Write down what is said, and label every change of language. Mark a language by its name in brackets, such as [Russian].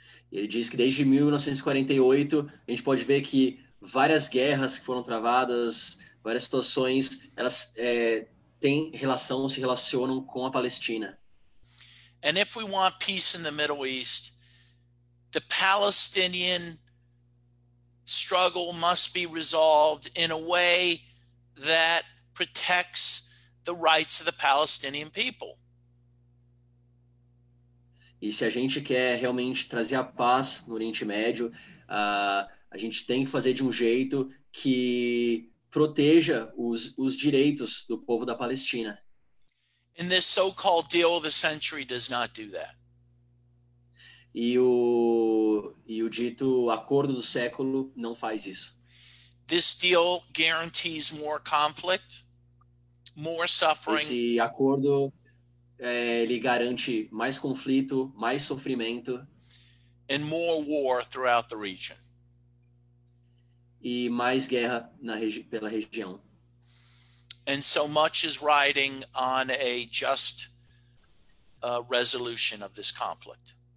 [Portuguese] Ele diz que desde 1948 a gente pode ver que várias guerras que foram travadas, várias situações, elas se relacionam com a Palestina. [English] And if we want peace in the Middle East, the Palestinian struggle must be resolved in a way that protects the rights of the Palestinian people. [Portuguese] E se a gente quer realmente trazer a paz no Oriente Médio, a gente tem que fazer de um jeito que proteja os direitos do povo da Palestina. [English] And this so-called deal of the century does not do that. [Portuguese] E o dito acordo do século não faz isso. [English] This deal guarantees more conflict, more suffering. [Portuguese] Esse acordo ele garante mais conflito, mais sofrimento. [English] And more war throughout the region. [Portuguese] E mais guerra pela região. [English] And so much is riding on a just resolution of this conflict.